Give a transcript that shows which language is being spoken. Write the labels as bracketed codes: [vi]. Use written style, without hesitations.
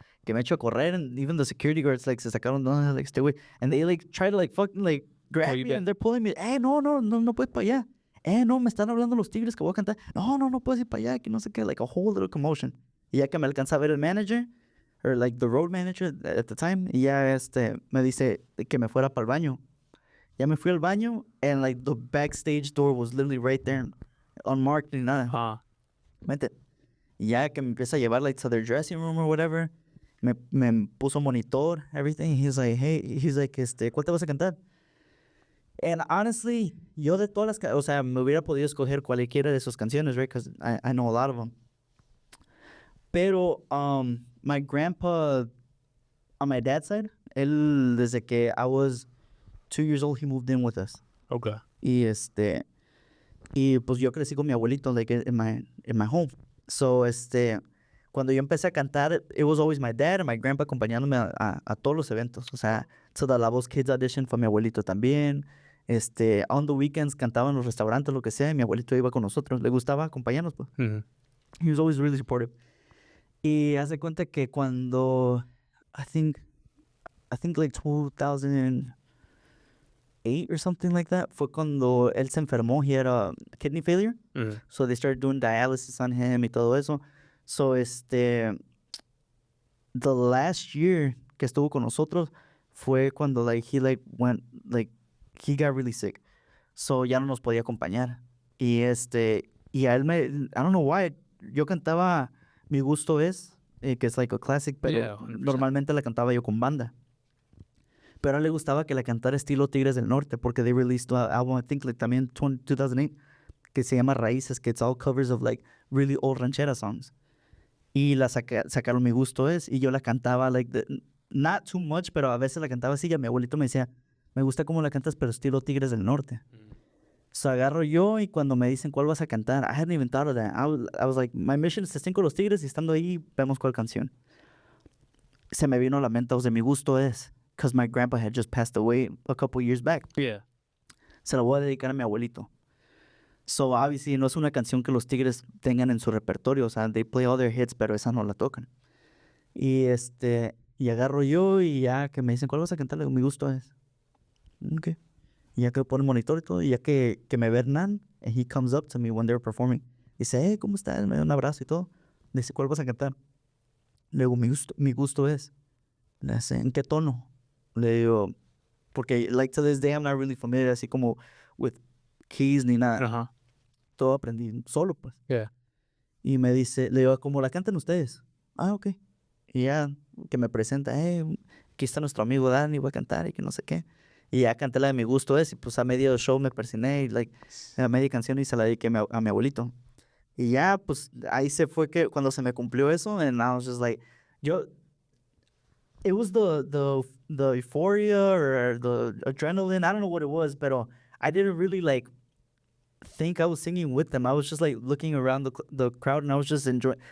[es] Que me echo a correr, [en] and even the security guards, like, [es] se sacaron, [en] no, like, stay away. And they, like, try to, like, fucking, like, grab me, and they're pulling me. [es] No puedes para allá. No, me están hablando los Tigres que voy a cantar. No puedes ir para allá, que no sé qué, like, [en] a whole little commotion. [es] Y ya que me alcanza a ver el manager, [en] or, like, the road manager at the time, [es] y ya, me dice que me fuera para el baño. Ya me fui al baño, [en] and, like, the backstage door was literally right there, unmarked [es] ni nada. Vente. Y ya que me empieza a llevar, [en] like, to their dressing room or whatever, [es] me puso monitor, everything. [en] He's like, hey, [es] ¿cuál te vas a cantar? [en] And honestly, [es] yo de todas las, o sea, me hubiera podido escoger cualquiera de sus canciones, right? [en] Because I know a lot of them. Pero my grandpa on my dad's side, [es] él desde que [en] I was 2 years old, he moved in with us. Okay. [es] Y pues yo crecí con mi abuelito, [en] like in my home. [es] So cuando yo empecé a cantar, [en] it was always my dad and my grandpa [es] acompañándome a todos los eventos. O sea, to the La Voz Kids audition fue mi abuelito también. [en] On the weekends [es] cantaba en los restaurantes, lo que sea, y mi abuelito iba con nosotros. Le gustaba acompañarnos, pues. Mm-hmm. [en] He was always really supportive. [es] Y hace cuenta que cuando, [en] I think like 2008 or something like that, [es] fue cuando él se enfermó. [en] He had a kidney failure. Mm-hmm. So they started doing dialysis on him [es] y todo eso. [en] So the last year [es] que estuvo con nosotros fue cuando [en] he got really sick. [es] So ya no nos podía acompañar. Y y a él [en] I don't know why, [es] yo cantaba Mi Gusto Es, que es [en] like a classic, [es] pero [en] Yeah, 100%. [es] normalmente la cantaba yo con banda. Pero a él le gustaba que la cantara estilo Tigres del Norte, porque [en] they released an album, I think, like [es] también 2008, que se llama Raíces, que [en] it's all covers of like really old ranchera songs. [es] Y la sacaron Mi Gusto Es, y yo la cantaba [en] like not too much, [es] pero a veces la cantaba así, y a mi abuelito me decía, me gusta cómo la cantas, pero estilo Tigres del Norte. So agarro yo, y cuando me dicen cuál vas a cantar, [en] I hadn't even thought of that. I was like, my mission is to sing [es] con los Tigres, y estando ahí, vemos cuál canción. Se me vino a la mente, [en] de Mi Gusto Es, because my grandpa had just passed away a couple years back. Yeah. [es] Se la voy a dedicar a mi abuelito. So obviously no es una canción que los Tigres tengan en su repertorio, o sea, [en] they play all their hits, [es] pero esa no la tocan. Y y agarro yo, y ya que me dicen, ¿cuál vas a cantar? Le digo, Mi Gusto Es. [en] Okay. [es] Y ya que pone el monitor y todo, y ya que me ve Hernán, [en] and he comes up to me when they were performing. [es] Dice, hey, ¿cómo estás? Me da un abrazo y todo. Dice, ¿cuál vas a cantar? Le digo, Mi Gusto Es. Le dice, ¿en qué tono? Le digo, porque [en] like to this day I'm not really familiar [es] así como [en] with keys [es] ni nada. Uh-huh. Todo aprendí solo, pues. [en] Yeah. [es] Y me dice, le digo, ¿cómo la cantan ustedes? Ah, ok. Y ya que me presenta, aquí está nuestro amigo Dani, voy a cantar y que no sé qué. Y ya canté la de Mi Gusto Es, y pues a medio show me persiné, y like a media canción, y se la dediqué a mi abuelito. Y ya, pues ahí se fue que cuando se me cumplió eso, [en] and I was just like, it was the euphoria or the adrenaline, I don't know what it was, but I didn't really like think I was singing with them. I was just like looking around the crowd, and I was just enjoying.